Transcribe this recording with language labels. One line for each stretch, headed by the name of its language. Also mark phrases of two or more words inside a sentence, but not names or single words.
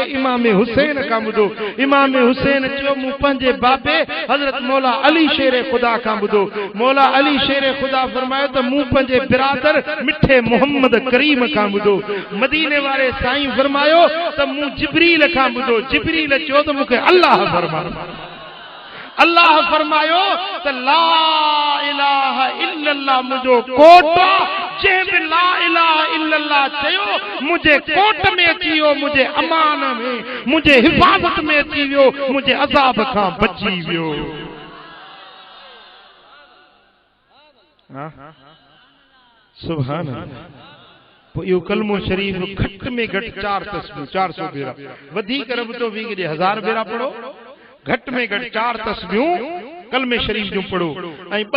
Sindhi: इमाम हुसैन खां ॿुधो इमाम हुसैन चयो मूं पंहिंजे बाबे हजरत मौला अली शेर खुदा खां ॿुधो मौला अली शेर खुदा फरमायो त मूं पंहिंजे बिरादर मिठे मोहम्मद करीम खां ॿुधो मदीने वारे साईं फरमायो त मूं जिब्रील खां ॿुधो जिब्रील चयो त मूंखे अल्लाह फरमायो अल्लाह फरमायो त
Arabic: لا إله إلا الله
Sindhi: मुंहिंजो कोट जंहिं बि
Arabic: لا إله إلا الله
Sindhi: चयो मुंहिंजे कोट में अची वियो मुंहिंजे अमान में मुंहिंजे हिफ़ाज़त में अची वियो मुंहिंजे अज़ाब खां बची वियो
Arabic: سبحان الله
Sindhi: पो यो कलमो शरीफ घट में घट 4 तस्बीह 400 भेरा वधीक रब तो वी 1000 भेरा पढ़ो घट में घट 4 तस्बीहूं कलमे शरीफ जो पढ़ो ऐं 2